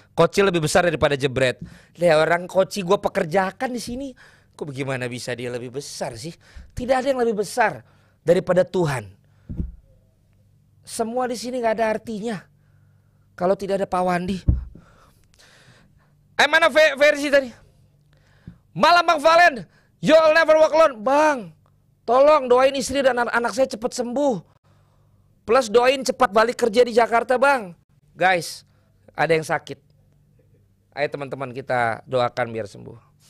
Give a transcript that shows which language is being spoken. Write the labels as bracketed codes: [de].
[id] Koci lebih besar daripada jebret. Lah orang koci gue pekerjakan di sini. Kok bagaimana bisa dia lebih besar sih? Tidak ada yang lebih besar daripada Tuhan. Semua di sini nggak ada artinya kalau tidak ada Pak Wandi. Mana versi tadi? Malam Bang Valen, [en] you'll never walk alone. [id] Bang, tolong doain istri dan anak saya cepat sembuh. Plus doain cepat balik kerja di Jakarta bang. Guys, ada yang sakit. Ayo teman-teman kita doakan biar sembuh.